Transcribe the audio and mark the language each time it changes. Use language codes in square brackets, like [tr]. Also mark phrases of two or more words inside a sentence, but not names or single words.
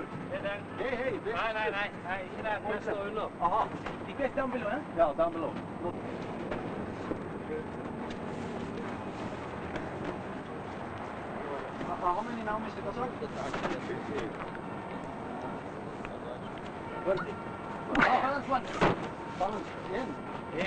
[no] Hei, hei. Nei, ikke der. Må stå under. [en] Aha. Ikke down below, eh? Ja, down below. How many now, Mr. Kazak? 20. Balance one. Balance in.